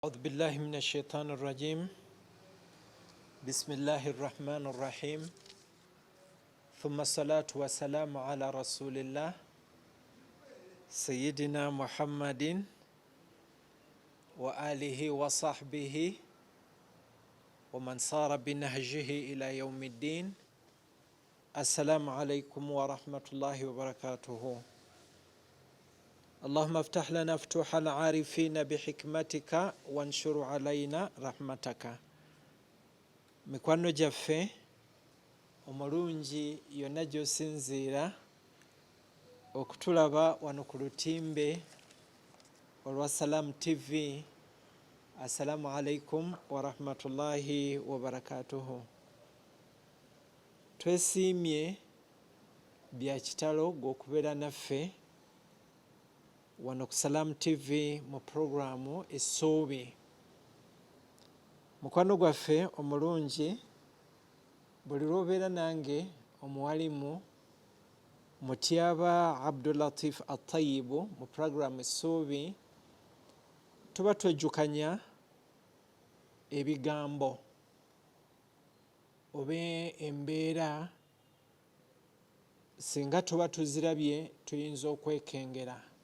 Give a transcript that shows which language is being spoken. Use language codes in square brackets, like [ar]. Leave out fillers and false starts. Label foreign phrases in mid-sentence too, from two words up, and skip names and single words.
[ar] أعوذ بالله من الشيطان الرجيم بسم الله الرحمن الرحيم ثم الصلاة والسلام على رسول الله سيدنا محمد وآله وصحبه ومن صار بنهجه إلى يوم الدين. السلام عليكم ورحمة الله وبركاته. اللهم افتح لنا فتوح العارفين بحكمتك وانشر علينا رحمتك. [lg] mikwano gyaffe omulungi yonna gy'osinziira okutulaba wano ku lutimbe olwa Salam TV. [ar] السلام عليكم ورحمة الله وبركاته. [lg] Twesiimye bya kitalo gw'okubeera naffe wano ku Salam TV mu programu Essuubi. Mukwano gwaffe omulungi, buli lw'obeera nange omuwalimu Mutyaba Abdulatif Atayibu mu programu Essuubi, tuba twejjukanya ebigambo oba embeera singa tuba tuzirabye tuyinza okwekengera.